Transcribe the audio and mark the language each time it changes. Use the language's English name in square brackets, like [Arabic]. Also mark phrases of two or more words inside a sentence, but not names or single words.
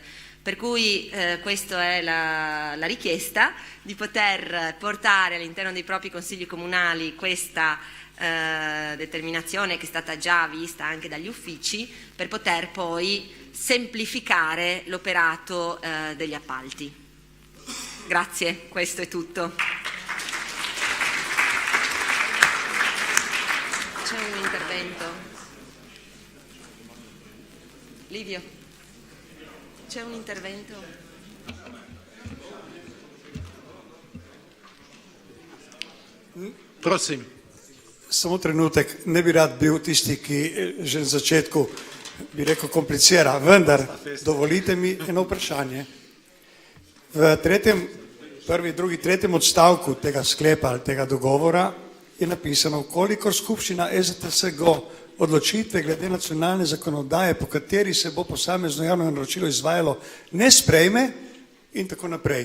[Italian] Per cui questa è la richiesta di poter portare all'interno dei propri consigli comunali questa determinazione che è stata già vista anche dagli uffici per poter poi semplificare l'operato degli appalti. Grazie, questo è tutto. C'è un intervento. Livio. C'è un intervento? [Slovenian] Prosim. Samo trenutek, ne bi rad bil tisti, ki že na začetku bi rekel komplicira, vendar dovolite mi eno vprašanje. V prvi, drugi, tretjem odstavku tega sklepa ali tega dogovora je napisano, kolikor skupščina EZTS-GO odločitve glede nacionalne zakonodaje, po kateri se bo posamezno javno naročilo izvajalo, ne sprejme in tako naprej.